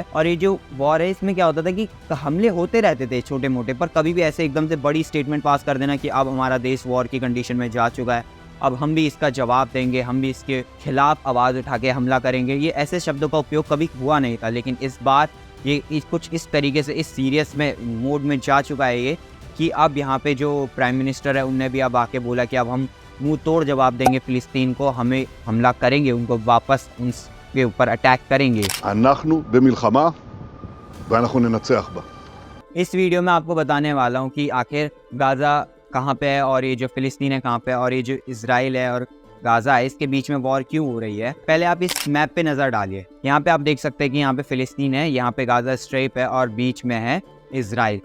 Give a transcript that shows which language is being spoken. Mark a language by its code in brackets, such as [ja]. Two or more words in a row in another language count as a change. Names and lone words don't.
[hi] और ये जो वॉर है इसमें क्या होता था कि हमले होते रहते थे छोटे मोटे, पर कभी भी ऐसे एकदम से बड़ी [en] statement pass [hi] कर देना कि अब हमारा देश वॉर की कंडीशन में जा चुका है, अब हम भी इसका जवाब देंगे, हम भी इसके खिलाफ आवाज़ उठा के हमला करेंगे, ये ऐसे शब्दों का उपयोग कभी हुआ नहीं था। लेकिन इस बार ये कुछ इस तरीके से इस सीरियस में मोड में जा चुका है ये, कि अब यहाँ पे जो [en] prime minister [hi] है उनने भी अब आके बोला कि अब हम मुंह तोड़ जवाब देंगे फ़िलिस्तीन को, हमें हमला करेंगे, उनको वापस उनके ऊपर अटैक करेंगे। [he] אנחנו במלחמה ואנחנו ננצח בה. [hi] इस वीडियो में आपको बताने वाला हूँ कि आखिर गाज़ा कहाँ पे है और ये जो फ़िलिस्तीन है कहाँ पे है, और ये जो इसराइल है और गाजा है, इसके बीच में वॉर क्यों हो रही है। पहले आप इस मैप पे नज़र डालिए। यहाँ पे आप देख सकते हैं कि यहाँ पे फिलिस्तीन है, यहाँ पे गाजा स्ट्रिप है और बीच में है इजराइल।